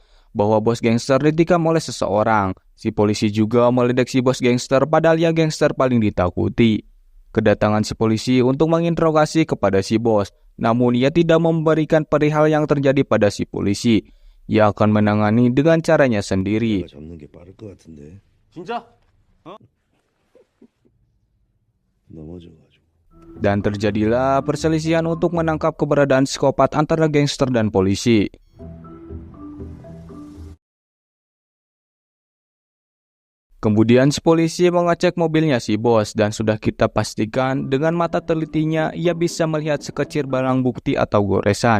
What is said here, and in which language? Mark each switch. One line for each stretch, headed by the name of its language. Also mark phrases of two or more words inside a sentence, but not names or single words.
Indonesian: Bahwa bos gangster ditikam oleh seseorang. Si polisi juga meledek si bos gangster padahal ia gangster paling ditakuti. Kedatangan si polisi untuk menginterogasi kepada si bos. Namun ia tidak memberikan perihal yang terjadi pada si polisi. Ia akan menangani dengan caranya sendiri.
Korean: 잡는 게 빠를 것 같은데. 진짜? 넘어져가지고.
Indonesian: Dan terjadilah perselisihan untuk menangkap keberadaan psikopat antara gangster dan polisi. Kemudian si polisi mengecek mobilnya si bos dan sudah kita pastikan dengan mata telitinya ia bisa melihat sekecil barang bukti atau goresan.